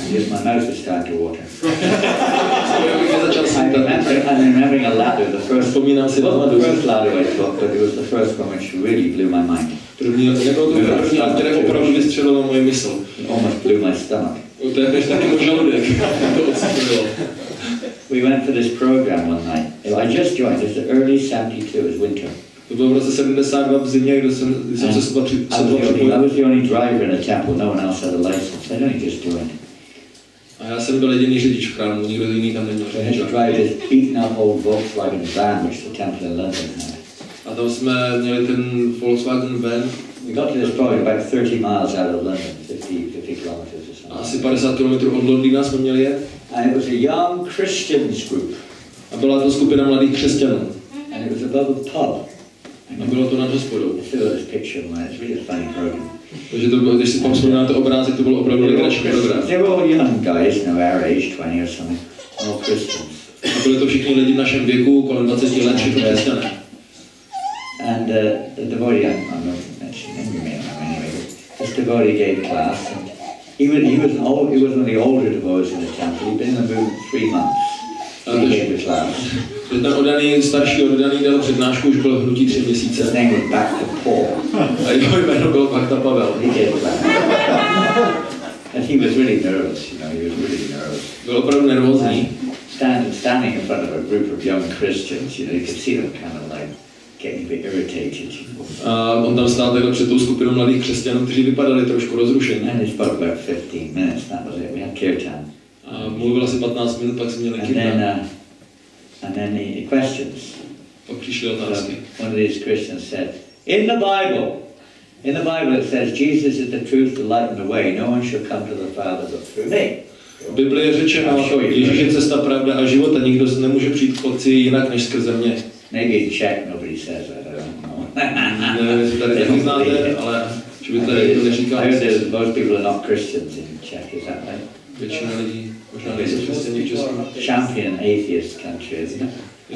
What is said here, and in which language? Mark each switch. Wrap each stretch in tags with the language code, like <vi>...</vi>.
<en>My mouth is starting to water. I'm remembering a laddu, the first laddu I took, but it was the first one which really blew my mind.</en> <cs>Nebylo to první, ale které opravdu vystřelilo moje mysl.</cs> <en>It almost blew my stomach.</en> <cs>To je taky můj žaludek. To odstřelilo.</cs> <en>We went for this program one night. I just joined, it's the early 72, it was winter.</en> <cs>To bylo v roce 72 v zimě, kdy jsem se sotva připojil.</cs> <en>I was the only driver in the temple, no one else had a license. I only just joined.</en> <cs>A já jsem byl jediný řidič v chrámu, nikdo jiný tam neměl</cs> <en>So I had to</en> <cs>řidič.</cs> <en>drive this beaten up old Volkswagen van which the temple in London had.</en> <cs>A tam jsme měli ten Volkswagen van.</cs> <en>We got to this point about 30 miles out of London, 50 kilometers or something.</en> <cs>Asi 50 km od Londýna jsme měli jet.</cs> <en>And it was a young Christians group.</en> <cs>A byla to skupina mladých křesťanů.</cs> <en>And it was above a pub.</en> <cs>A bylo to nad hospodou.</cs> <en>I still got this picture of mine, it's really a funny program.</en> <cs>Takže to bylo, když si pak vzpomínáte obrázek, to byl opravdu legrační program.</cs> <en>They were all young guys, our age, 20 or something, all Christians.</en> <cs>A byli to všichni lidi v našem věku, kolem 20 let, všichni křesťané.</cs> <en>And the devotee, I'm not mentioning him, you may know anyway, but this devotee gave class, and he was one of the older devotees in the temple. He'd been in the movement 3 months. He gave the class.</en> <cs>Ten oddaný, starší oddaný dal přednášku, už byl v hnutí 3</cs> <en>His</en> <cs>měsíce.</cs> <en>name was back to Paul.</en> <cs>A jeho jméno bylo Bakta Pavel.</cs> <en>He gave class. And he was really nervous, he was really nervous.</en> <cs>Byl opravdu nervózní.</cs> <en>Standing in front of a group of young Christians, you could see them kind of like getting a bit irritated.</en> <cs>A on tam stál takhle před tou skupinou mladých křesťanů, kteří vypadali trošku rozrušení.</cs> <en>And he spoke about 15 minutes, that was it. We had kirtan.</en> <cs>A mluvil asi 15 minut, pak jsme měli kirtan.</cs> <en>And then the questions.</en> <cs>Pak přišly otázky.</cs> <en>One of these Christians said, in the Bible it says, Jesus is the truth, the light and the way. No one shall come to the Father but through me.</en> <cs>V Biblii je řečeno, Ježíš je cesta, pravda a život a nikdo nemůže přijít k Otci jinak než skrze mě.</cs> <en>Maybe in Czech nobody says that, I don't know.</en> <cs>Nevím, jestli tady taky znáte, ale že by tady to neříkal.</cs> <en>I heard that most people are not Christians in Czech, is that right?</en> <cs>Většina lidí možná nejsou křesťané v Česku.</cs> <en>Champion atheist country, isn't it?</en>